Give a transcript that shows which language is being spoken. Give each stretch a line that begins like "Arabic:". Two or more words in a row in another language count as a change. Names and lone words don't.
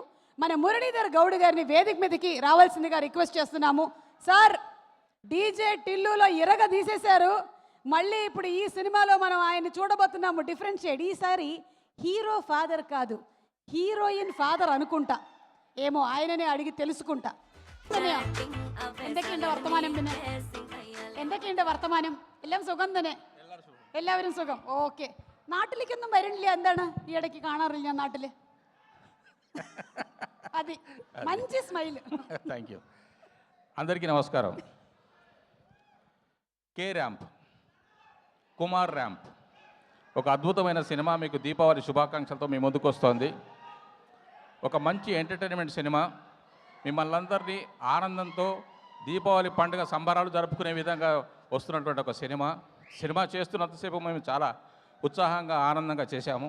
Telugu: మన మురళీధర్ గౌడ్ గారిని వేదిక మీదకి రావాల్సిందిగా రిక్వెస్ట్ చేస్తున్నాము. సార్ డీజే టిల్లులో ఇరగ తీసేశారు. మళ్ళీ ఇప్పుడు ఈ సినిమాలో మనం ఆయన చూడబోతున్నాము. డిఫరెన్షియేట్, ఈసారి
English: hero father
Telugu: కాదు,
English: heroine father
Telugu: అనుకుంటా. ఏమో ఆయననే అడిగి తెలుసుకుంటా.
Malayalam: എന്തൊക്കെയുണ്ട് വർത്തമാനം? പിന്നെ എന്തൊക്കെയുണ്ട് വർത്തമാനം? എല്ലാം സുഖം തന്നെ? എല്ലാവരും സുഖം. ഓക്കെ. നാട്ടിലേക്കൊന്നും വരണില്ല? എന്താണ് ഈ ഇടയ്ക്ക് കാണാറില്ല നാട്ടില്?
Telugu: అది మంచి స్మైల్.
English: thank you.
Telugu: అందరికీ నమస్కారం. కే ర్యాంప్, కుమార్ ర్యాంప్ ఒక అద్భుతమైన సినిమా మీకు దీపావళి శుభాకాంక్షలతో మీ ముందుకు వస్తోంది. ఒక మంచి ఎంటర్టైన్మెంట్ సినిమా, మిమ్మల్ని అందరినీ ఆనందంతో దీపావళి పండుగ సంబరాలు జరుపుకునే విధంగా వస్తున్నటువంటి ఒక సినిమా చేస్తున్నంతసేపు మేము చాలా ఉత్సాహంగా ఆనందంగా చేశాము.